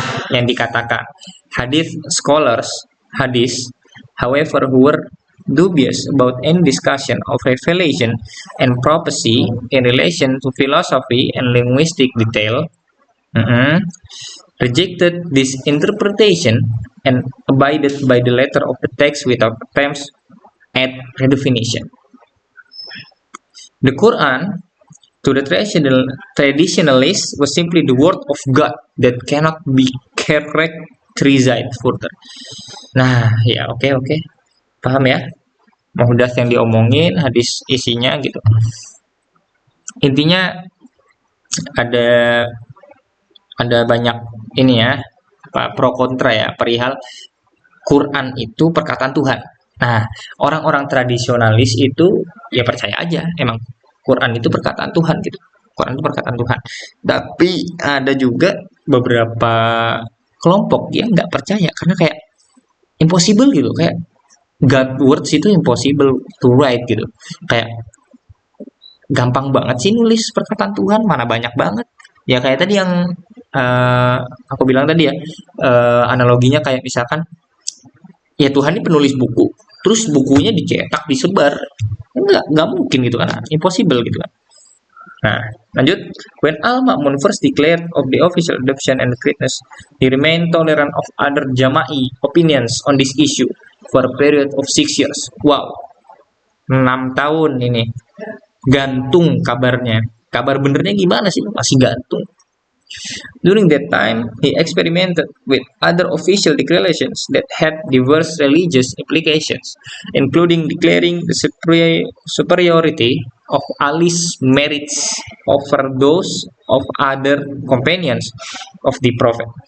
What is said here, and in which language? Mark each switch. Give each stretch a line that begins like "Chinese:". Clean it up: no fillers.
Indonesian: Yang dikatakan
English: hadith scholars, however, who were dubious about any discussion of revelation and prophecy in relation to philosophy and linguistic detail, rejected this interpretation and abided by the letter of the text without attempts at redefinition. The Quran, to the traditionalists, was simply the word of God that cannot be characterized further.
Indonesian: Nah, ya oke. Paham ya? Muhdath yang diomongin, hadis isinya gitu. Intinya ada banyak ini ya, pro kontra ya, perihal Quran itu perkataan Tuhan. Nah, orang-orang tradisionalis itu ya percaya aja emang Quran itu perkataan Tuhan gitu. Quran itu perkataan Tuhan. Tapi ada juga beberapa kelompok yang nggak percaya karena kayak impossible gitu, kayak
English: God words
Indonesian: itu
English: impossible to write
Indonesian: gitu. Kayak gampang banget sih nulis perkataan Tuhan, mana banyak banget. Ya kayak tadi yang aku bilang tadi ya, analoginya kayak misalkan ya Tuhan ini penulis buku, terus bukunya dicetak, disebar. Nggak mungkin gitu kan, impossible gitu kan. Nah, lanjut.
English: When Al-Ma'mun first declared of the official adoption and greatness, he remained tolerant of other Jama'i opinions on this issue for a period of 6 years.
Indonesian: Wow, 6 tahun ini gantung kabarnya. Kabar benernya gimana sih? Masih gantung.
English: During that time, he experimented with other official declarations that had diverse religious implications, including declaring the superiority of Ali's merits over those of other companions of the Prophet.